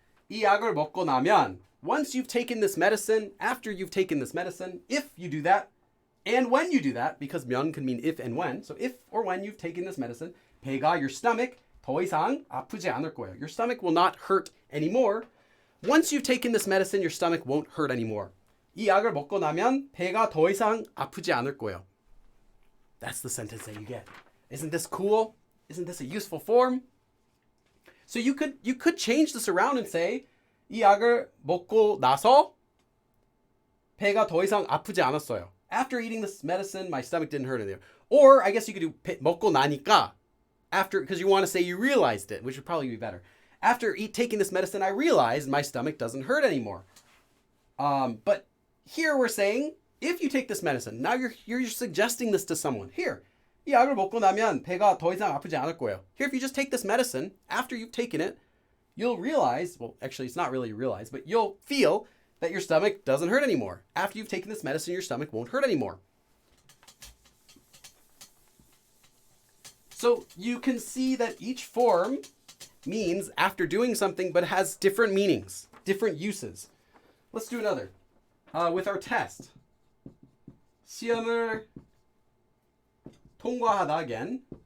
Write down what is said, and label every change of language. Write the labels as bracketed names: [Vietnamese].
[Korean] 이 약을 먹고 나면, [English] once you've taken this medicine, after you've taken this medicine, if you do that, and when you do that, because 면 can mean if and when, so if or when you've taken this medicine, 배가, your stomach, [Korean] 더 이상 아프지 않을 거예요. [English] Your stomach will not hurt anymore. Once you've taken this medicine, your stomach won't hurt anymore. [Korean] 이 약을 먹고 나면 배가 더 이상 아프지 않을 거예요. [English] That's the sentence that you get. Isn't this cool? Isn't this a useful form? So you could change this around and say [Korean] 이 약을 먹고 나서 배가 더 이상 아프지 않았어요. [English] After eating this medicine, my stomach didn't hurt anymore. Or I guess you could do [Korean] 먹고 나니까. [English] After, because you want to say you realized it, which would probably be better. After taking this medicine, I realized my stomach doesn't hurt anymore. But here we're saying, if you take this medicine, now you're suggesting this to someone. [Korean] Here, 이 약을 먹고 나면 배가 더 이상 아프지 않을 거예요. [English] Here, if you just take this medicine, after you've taken it, you'll realize, well, actually, it's not really realize, but you'll feel that your stomach doesn't hurt anymore. After you've taken this medicine, your stomach won't hurt anymore. So you can see that each form means after doing something, but has different meanings, different uses. Let's do another. With our test. [Korean] 시험을 통과하다 again.